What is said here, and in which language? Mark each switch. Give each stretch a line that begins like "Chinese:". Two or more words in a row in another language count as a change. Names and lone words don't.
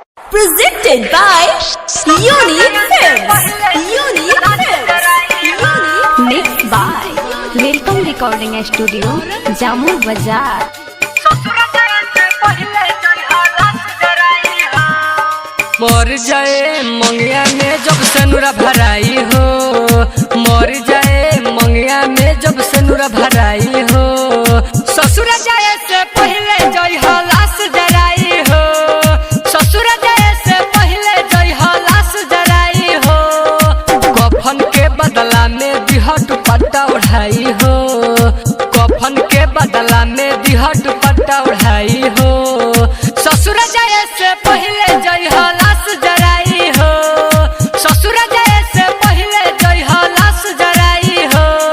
English: Presented by Unique Films. Unique Films. Mixed by Welcome Recording Studio, Jammu Bazaar.
Bhojpuri: मर जाए मंगिया में जब सनुरा भराई हो, मर जाए मंगिया में जब सनुरा भराई हो, ससुर जाए से पहले जय हो लाश जराई हो, ससुर जाए से पहले जय हो लाश जराई हो, कफन के बदला में दिह दुपट्टा उड़ाई हो, कफन के बदला में दिह दुपट्टा उड़ाई हो, ससुर जाए से पहले जय हो लाश जराई हो, ससुर जाए से पहले जय हो लाश जराई हो,